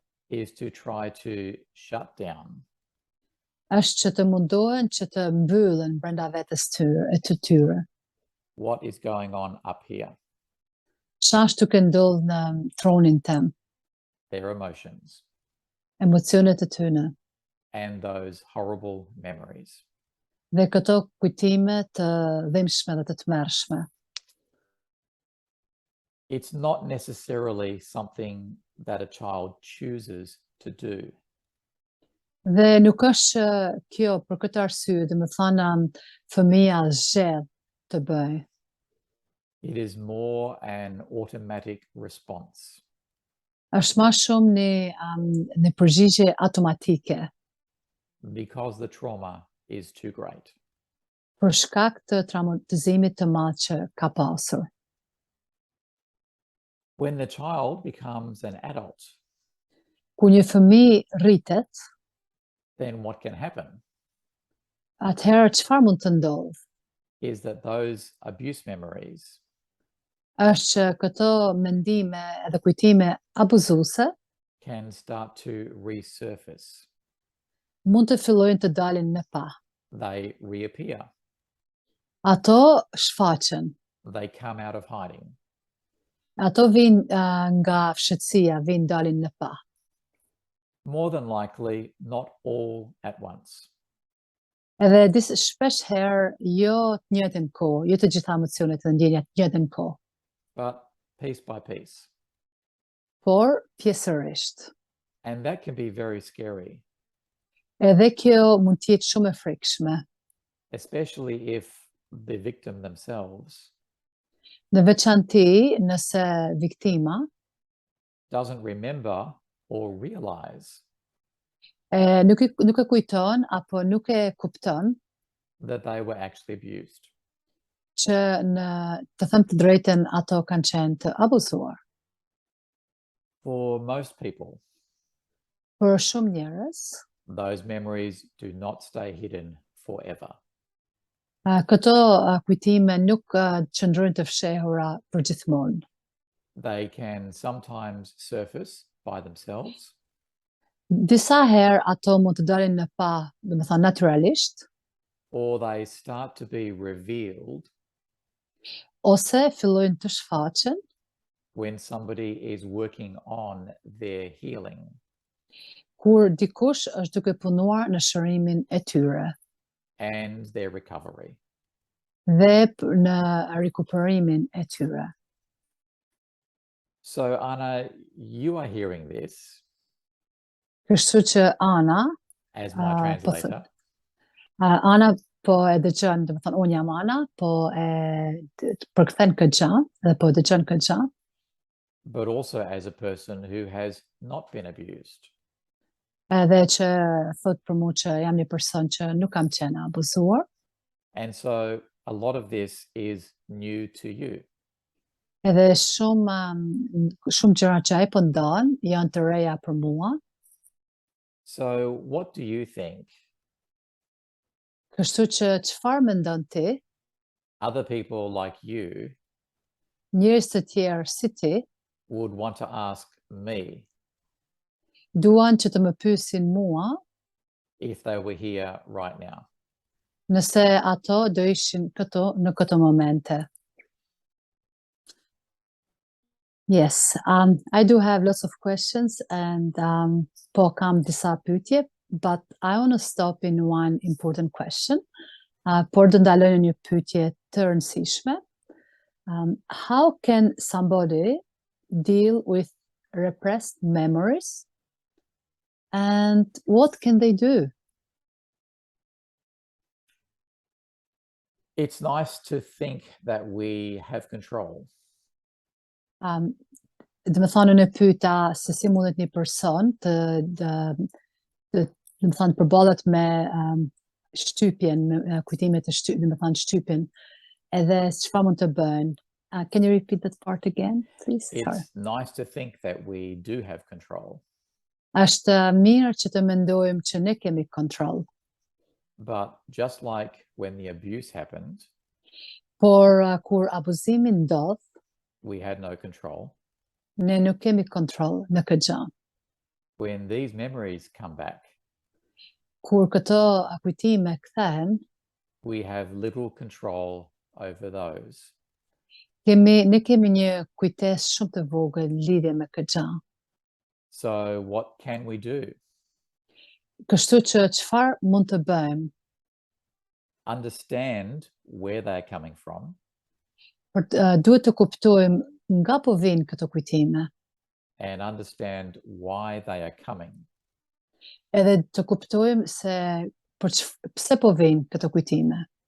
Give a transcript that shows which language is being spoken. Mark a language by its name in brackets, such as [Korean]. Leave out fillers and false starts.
[English] is to try to shut down [Albanian] është që të mundohen që të mbyllen brenda vetes të tyre. [English] what is going on up here, [Albanian] Çfarë është duke ndodhur në tronin tëm, [English] their emotions, [Albanian] emocionet e tyre [English] and those horrible memories. [Albanian] dhe këto kujtime të dhimbshme dhe të tmerrshme. [English] It's not necessarily something that a child chooses to do. [Albanian] Dhe nuk është që kjo për këtë arsye, dhe më thënë, fëmia zgjedh të bëj. [English] It is more an automatic response. [Albanian] Është më shumë një përgjigje automatike [English] Because the trauma is too great. [Albanian] për shkak të traumatizimit të madh që ka pasur. [English] When the child becomes an adult, [Albanian] Kur një fëmijë rritet, [English] then what can happen [Albanian] atëherë çfarë mund të ndodhë? [English] is that those abuse memories [Albanian] Është që këto mendime edhe kujtime abuzuese [English] can start to resurface. [Albanian] mund të fillojnë të dalin në pa. [English] They reappear. [Albanian] Ato shfaqen, [English] They come out of hiding. [Albanian] ato vinë nga fshehtësia, vinë dalin në pa. [English] More than likely, not all at once. [Albanian] Edhe shpesh herë jo të njëjtën kohë, jo të gjitha emocionet dhe ndjenjat të njëjtën kohë, [English] But piece by piece. [Albanian] por pjesërisht. [English] And that can be very scary, [Albanian] Edhe kjo mund të jetë shumë e frikshme, [English] especially if the victim themselves [Albanian] në veçanti nëse viktima [English] doesn't remember or realize [Albanian] nuk e kujton apo nuk e kupton [English] that they were actually abused. [Albanian] që në të thënë të drejtën ato kanë qenë të abuzuar. [English] For most people, [Albanian] Për shumë njerëz, [English] those memories do not stay hidden forever. [Albanian] këto kujtime nuk qëndrojnë të fshehura për gjithmonë. [English] They can sometimes surface by themselves, [Albanian] Disa herë ato mund të dalin në pa, domethënë natyrisht, [English] or they start to be revealed [Albanian] ose fillojnë të shfaqen [English] when somebody is working on their healing. [Albanian] kur dikush është duke punuar në shërimin e tyre [English] And their recovery. [Albanian] dhe në rikuperimin e tyre. [English] So, Anna, you are hearing this [Albanian] Kështu që Ana, [English] as my translator. [Albanian] Ana po e dëgjon, domethënë unë jam Ana, po e përkthen këtë gjë dhe po dëgjon këtë gjë, [English] But also as a person who has not been abused. [Albanian] edhe që thot për mua që jam një person që nuk kam qenë abuzuar, [English] And so a lot of this is new to you. [Albanian] edhe shumë gjëra që ai po ndon janë të reja për mua. [English] So what do you think [Albanian] Kështu që çfarë mendon ti, [English] other people like you [Albanian] njerëz të tjerë si ti, [English] would want to ask me [Albanian] duan që të më pyesin mua [English] if they were here right now? [Albanian] nëse ato do ishin këto në këto momente? [English] Yes, I do have lots of questions and [Albanian] po kam disa pyetje, [English] but I want to stop in one important question. [Albanian] Por do ndaloj në një pyetje të rëndësishme. [English] How can somebody deal with repressed memories and what can they do? It's nice to think that we have control. [Albanian] Dhe më thonë në pyeta se si mundet një person të më thonë përballet me shtypjen, me kujtimet e dhe më thonë shtypjen, edhe çfarë mund të bëjnë [English] Can you repeat that part again, please? Sorry. It's nice to think that we do have control, [Albanian] Është mirë që të mendojmë që ne kemi kontroll, [English] but just like when the abuse happened, [Albanian] por kur abuzimi ndodh, [English] we had no control. [Albanian] ne nuk kemi kontroll në këtë gjë. [English] When these memories come back, [Albanian] Kur këto kujtime kthehen, [English] we have little control over those. [Albanian] ne kemi një kujtesë shumë të vogël lidhje me këtë gjë. [English] So what can we do? [Albanian] Kështu që çfarë mund të bëjmë? [English] Understand where they're coming from [Albanian] Duhet të kuptojmë nga po vijnë këto kujtime, [English] and understand why they are coming. [Albanian] edhe të kuptojmë se pse po vijnë këto kujtime,